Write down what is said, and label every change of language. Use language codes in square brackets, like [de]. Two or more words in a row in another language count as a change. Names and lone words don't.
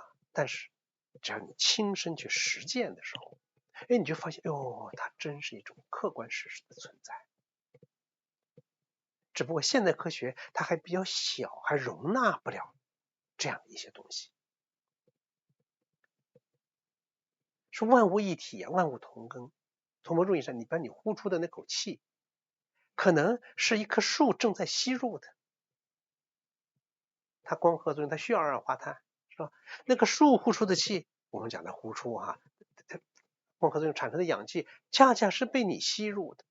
[zh] 但是只要你親身去實踐的時候，你就發現它真是一種客觀事實的存在。只不過現代科學它還比較小，還容納不了這樣的一些東西。說萬物一體啊，萬物同根。從某種意義上，你把你呼出的那口氣，可能是一棵樹正在吸入的。它光合作用，它需要二氧化碳，是吧？那個樹呼出的氣，我們講的呼出它光合作用產生的氧氣，恰恰是被你吸入的。